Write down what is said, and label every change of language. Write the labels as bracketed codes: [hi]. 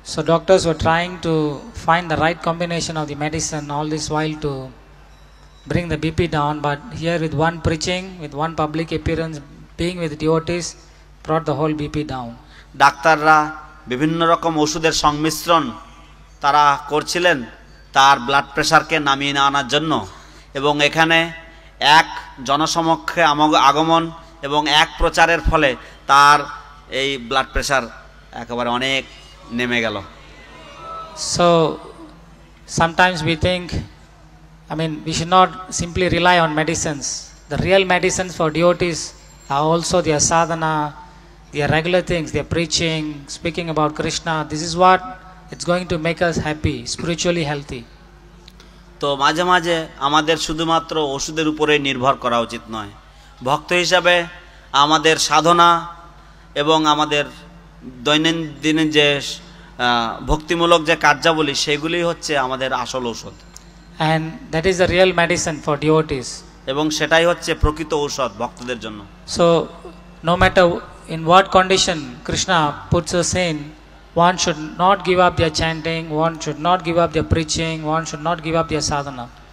[en] So doctors were trying to find the right combination of the medicine all this while to bring the BP down, but here with one preaching, with one public appearance, being with devotees, brought the whole BP down. [bn] ডাক্তাররা বিভিন্ন রকম ওষুধের সংমিশ্রণ তারা করছিলেন তার blood প্রেশারকে নামিয়ে আনার জন্য, এবং এখানে এক জনসমক্ষে আগমন এবং এক প্রচারের ফলে তার এই ব্লাড প্রেশার একেবারে অনেক নেমে গেল। [en] So sometimes we think, we should not simply rely on medicines. The real medicines for devotees are also their sadhana, their regular things, their preaching, speaking about Krishna. This is what it's going to make us happy, spiritually healthy. [bn] তো মাঝে মাঝে আমাদের শুধুমাত্র ওষুধের উপরে নির্ভর করা উচিত নয়। ভক্ত হিসাবে আমাদের সাধনা এবং আমাদের দৈনন্দিন যে ভক্তিমূলক যে কার্যাবলী সেগুলি হচ্ছে আমাদের আসল ঔষধ। [en] And that is the real medicine for devotees. [bn] এবং সেটাই হচ্ছে প্রকৃত ঔষধ ভক্তদের জন্য। [en] So no matter in what condition Krishna puts us in, one should not give up their chanting, one should not give up their preaching, one should not give up their sadhana.